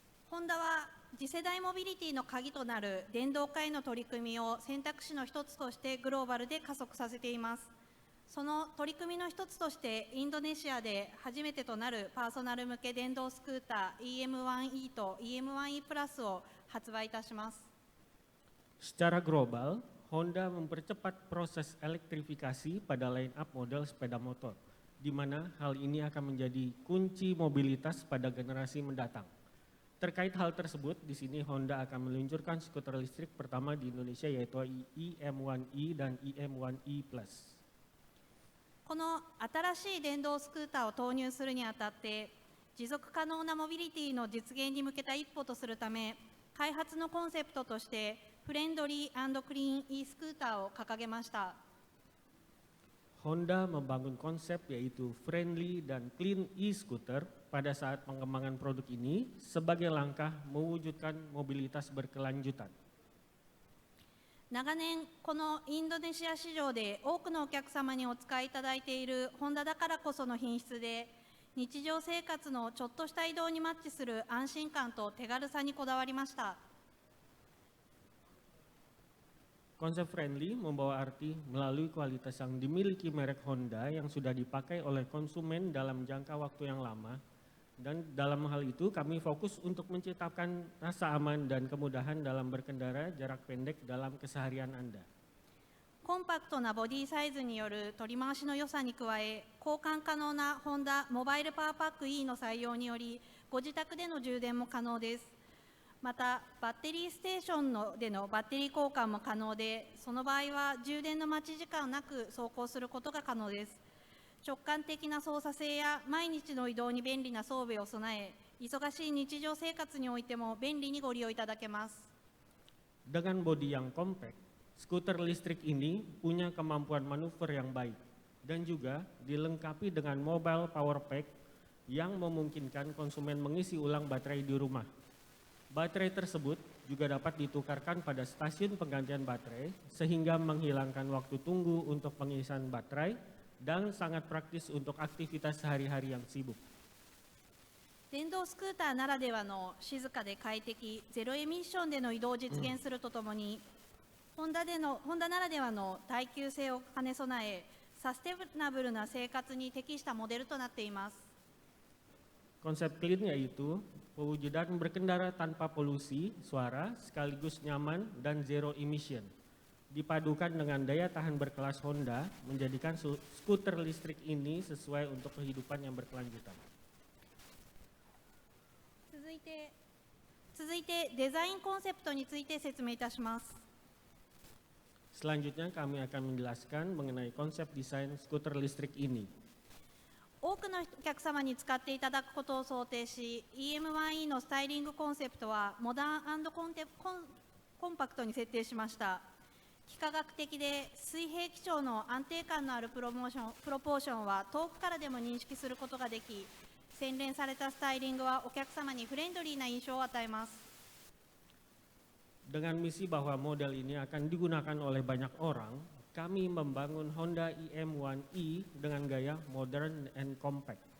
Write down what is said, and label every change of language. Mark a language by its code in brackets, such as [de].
[ja] ホンダは次世代モビリティの鍵となる電動化への取り組みを選択肢の一つとしてグローバルで加速させています。その取り組みの一つとしてインドネシアで初めてとなるパーソナル向け電動スクーター EM1E と EM1E プラスを発売いたします。 [id] Secara global, Honda mempercepat proses elektrifikasi pada line-up model sepeda motor, di mana hal ini akan menjadi kunci mobilitas pada generasi mendatang. Terkait hal tersebut, di sini Honda akan meluncurkan skuter listrik pertama di Indonesia yaitu EM1E dan EM1E+. [ja] この新しい電動スクーターを投入するにあたって持続可能なモビリティの実現に向けた一歩とするため、開発のコンセプトとしてフレンドリー&クリーン e スクーターを掲げました。 [id] Honda membangun konsep yaitu friendly dan clean e-scooter pada saat pengembangan produk ini sebagai langkah mewujudkan mobilitas berkelanjutan. [ja] 長年このインドネシア市場で多くのお客様にお使いいただいているホンダだからこその品質で、日常生活のちょっとした移動にマッチする安心感と手軽さにこだわりました。 [id] Konsep friendly membawa arti melalui kualitas yang dimiliki merek Honda yang sudah dipakai oleh konsumen dalam jangka waktu yang lama, dan dalam hal itu kami fokus untuk menciptakan rasa aman dan kemudahan dalam berkendara jarak pendek dalam keseharian Anda. [ja] コンパクトなボディサイズによる取り回しの良さに加え、交換可能なホンダモバイルパワーパック E の採用によりご自宅での充電も可能です。またバッテリーステーションでのバッテリー交換も可能で、その場合は充電の待ち時間なく走行することが可能です。直感的な操作性や毎日の移動に便利な装備を備え、忙しい日常生活においても便利にご利用いただけます。 [id] Dengan bodi yang compact, skuter listrik ini punya kemampuan manuver yang baik dan juga dilengkapi dengan mobile power pack yang memungkinkan konsumen mengisi ulang baterai di rumah. Baterai tersebut juga dapat ditukarkan pada stasiun penggantian baterai sehingga menghilangkan waktu tunggu untuk pengisian baterai dan sangat praktis untuk aktivitas sehari-hari yang sibuk. [ja] 電動スクーターならではの静かで快適、ゼロエミッションでの移動を実現するとともに、ホンダならではの耐久性を兼ね備え、サステナブルな生活に適したモデルとなっています。 [id] Konsep clean yaitu pewujudan berkendara tanpa polusi, suara, sekaligus nyaman dan zero emission. Dipadukan dengan daya tahan berkelas Honda, menjadikan skuter listrik ini sesuai untuk kehidupan yang berkelanjutan. [ja] 続いてデザインコンセプトについて説明いたします。 [id] Selanjutnya kami akan menjelaskan mengenai konsep desain skuter listrik ini. [ja] 多くのお客様に使っていただくことを想定し、 EM1E のスタイリングコンセプトはモダン&コンパクトに設定しました。幾何学的で水平基調の安定感のあるプロポーションは遠くからでも認識することができ、洗練されたスタイリングはお客様にフレンドリーな印象を与えます。 [id] Dengan misi bahwa model ini akan digunakan oleh banyak orang, kami membangun Honda EM1E dengan gaya modern and compact.